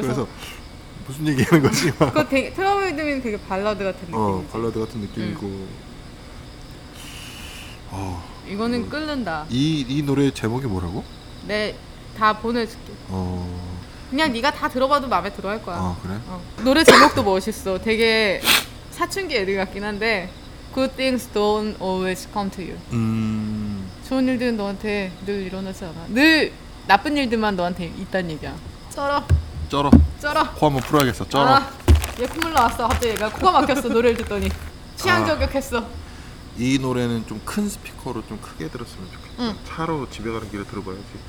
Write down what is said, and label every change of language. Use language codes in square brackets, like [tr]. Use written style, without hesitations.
[ko] 그래서 무슨 얘기하는 거지? 그거 되게 트러블 위드미는 되게 발라드 같은 느낌이지. 발라드 같은 느낌이고 이거는 끓는다. 이 노래 제목이 뭐라고? 네, 다 보내줄게. 그냥 네가 다 들어봐도 마음에 들어 할 거야. 그래? 노래 제목도 멋있어. 되게 사춘기 애들 같긴 한데 [en] Good things don't always come to you. [ko] 좋은 일들은 너한테 늘 일어나지 않아. 늘 나쁜 일들만 너한테 있다는 얘기야. 쩔어. 코 한번 풀어야겠어. 쩔어. 얘 콧물 나왔어. 갑자기 얘가 코가 막혔어. 노래를 듣더니 취향 저격했어. 이 노래는 좀 큰 스피커로 좀 크게 들었으면 좋겠어. 응. 차로 집에 가는 길에 들어봐야지.